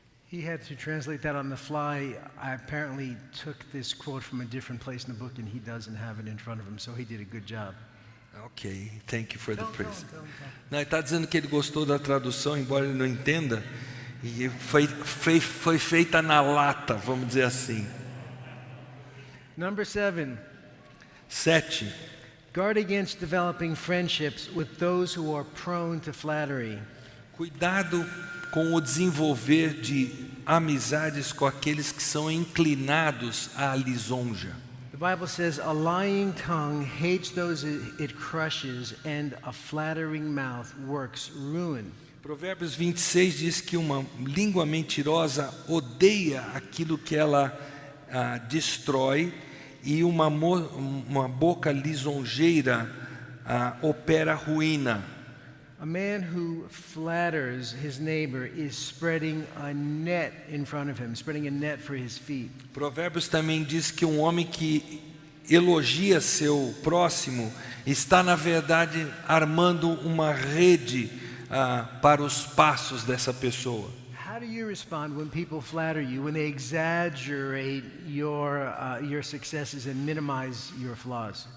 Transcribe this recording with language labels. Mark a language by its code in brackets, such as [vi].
[en] He had to translate that on the fly. I apparently took this quote from a different place in the book, and he doesn't have it in front of him, so he did a good job. Ok, thank you for the praise. Don't. [pt] Não, ele está dizendo que ele gostou da tradução, embora ele não entenda, e foi feita na lata, vamos dizer assim. [en] Number 7. [pt] 7. [en] Guard against developing friendships with those who are prone to flattery. [pt] Cuidado com o desenvolver de amizades com aqueles que são inclinados à lisonja. [en] The Bible says, a lying tongue hates those it crushes, and a flattering mouth works ruin. [pt] Provérbios 26 diz que uma língua mentirosa odeia aquilo que ela destrói, e uma boca lisonjeira opera ruína. [en] A man who flatters his neighbor is spreading a net in front of him, spreading a net for his feet. [pt] Provérbios também diz que um homem que elogia seu próximo está, na verdade, armando uma rede para os passos dessa pessoa. [en] How do you respond when people flatter you, when they exaggerate your successes and minimize your flaws?